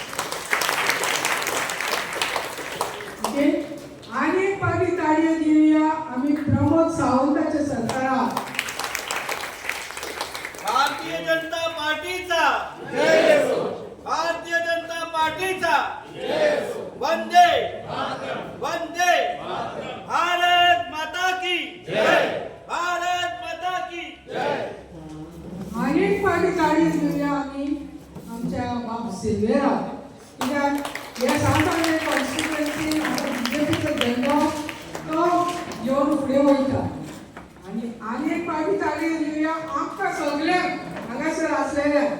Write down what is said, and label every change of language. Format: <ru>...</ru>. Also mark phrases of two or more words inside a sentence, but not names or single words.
<kok>ओके, आनी एक फावटी ताळयो दिवया आमी प्रमोद सावंताच्या सरकाराक. भारतीय जनता पार्टीचा जय हो. भारतीय जनता पार्टीचा जय हो.</kok> <hi>वंदे वंदे भारत माता की जय. भारत माता की जय.</hi> <kok>अनेक फावटी ताळयो दिवया आमी आमच्या बाब सिल्वेराक. कित्याक ह्या सांतांनी कॉन्स्टिट्युएन्सी बीजेपीचो झेंडो तो घेवन फुडें वयता. आनी एक फावटी ताळयो दिवया आमकां सगळ्यांक हांगासर आसलेल्यांक.</kok>